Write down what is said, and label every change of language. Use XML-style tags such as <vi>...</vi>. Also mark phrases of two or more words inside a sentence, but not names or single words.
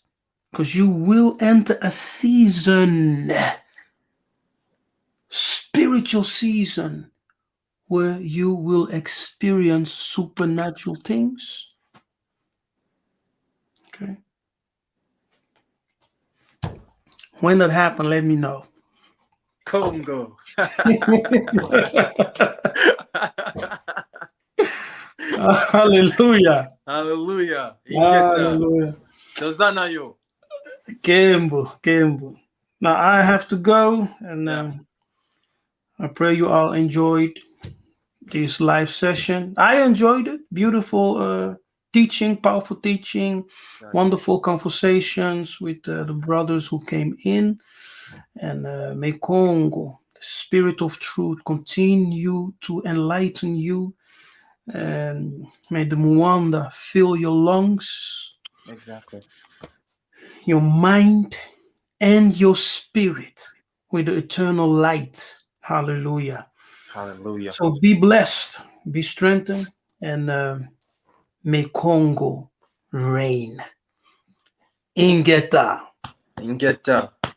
<en>Because you will enter a season, spiritual season, where you will experience supernatural things. Okay? When that happens, let me know. Congo. Hallelujah. Hallelujah. Ingeta. Hallelujah. Dozana yo. Kembo. Now I have to go, and Yeah. I pray you all enjoyed this live session. I enjoyed it. Beautiful teaching, powerful teaching, Exactly. wonderful conversations with the brothers who came in. And may Congo, the spirit of truth, continue to enlighten you. And may the Mwanda fill your lungs, Exactly. your mind, and your spirit with the eternal light. Hallelujah. Hallelujah. So be blessed, be strengthened, and may Congo reign. Ingeta. Ingeta.</en>